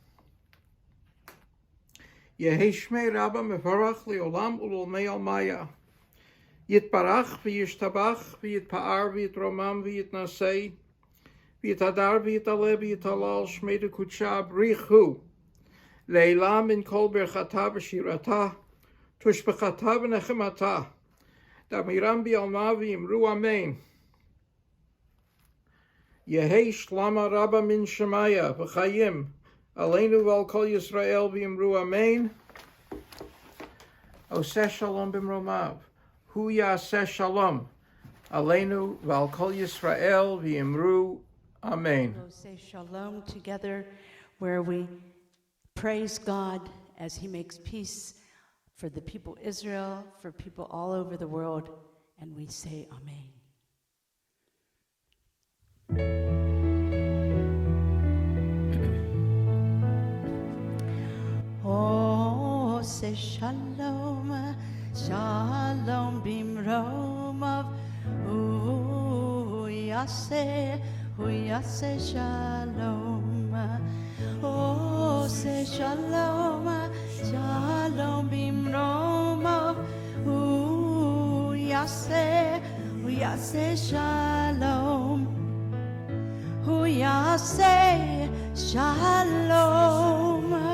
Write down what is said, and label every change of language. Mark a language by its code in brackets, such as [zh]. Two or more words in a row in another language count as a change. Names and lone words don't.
[arc] יהא שמה רבא מברך לעולם ולעלמי עלמיא, יתברך וישתבח ויתפאר ויתרומם ויתנשא, ויתהדר ויתעלה ויתהלל שמה דקודשא בריך הוא, לעלא מן כל ברכתא ושירתא, תשבחתא ונחמתא, דאמירן בעלמא ואמרו אמן. יהא שלמא רבא מן שמיא וחיים, [he] עלינו ועל כל ישראל ואמרו אמן. עושה שלום במרומיו, הוא יעשה שלום, עלינו ועל כל ישראל ואמרו אמן. [en] We'll say shalom together, where we praise God as He makes peace for the people Israel, for people all over the world, and we say amen. Oh, say [he] שלום, שלום במרומיו, הוא יעשה שלום. [en] Oh, say [he] שלום, שלום במרומיו, הוא יעשה שלום, הוא יעשה שלום.